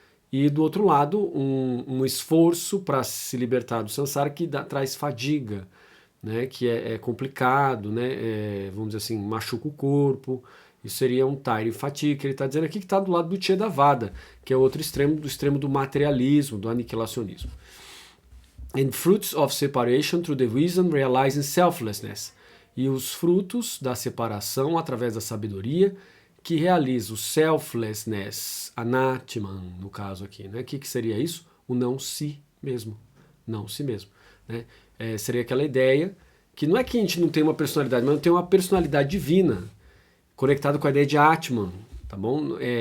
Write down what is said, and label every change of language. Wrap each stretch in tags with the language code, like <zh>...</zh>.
<pt>E do outro lado, um esforço para se libertar do samsara que traz fadiga, né? Que é complicado, né? Vamos dizer assim, machuca o corpo. Isso seria um tiring fatigue, que ele está dizendo aqui que está do lado do Uchedavada, que é outro extremo do materialismo, do aniquilacionismo.</pt> <en>And fruits of separation through the wisdom realizing selflessness.</en> <pt>E os frutos da separação através da sabedoria que realiza o selflessness, anatman, no caso aqui, né? O que seria isso? O não si mesmo. Não si mesmo. Né? Seria aquela ideia que não é que a gente não tem uma personalidade, mas não tem uma personalidade divina, conectado com a ideia de Atman, tá bom?</pt>